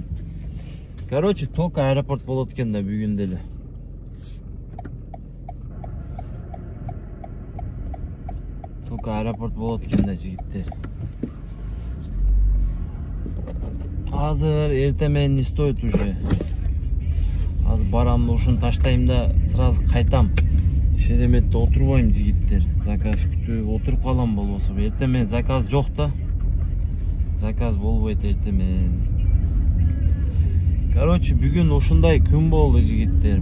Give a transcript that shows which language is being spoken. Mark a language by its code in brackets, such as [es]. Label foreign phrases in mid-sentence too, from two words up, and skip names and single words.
[ky] Короче, [ru] только аэропорт [ky] болот экен да бүгүн деле. [ru] Только аэропорт [ky] болот экен да жигиттер. Азыр эртең менен [ru] не стоит уже. [ky] Азыр барам, ушуну таштайм да сразу кайтам. Шереметте отурбайм жигиттер. Заказ күтүп отуруп калам болбосо. Эртең менен заказ жок да. Заказ болбойт эртемен. Короче, бүгүн ушундай күн болду жигиттер.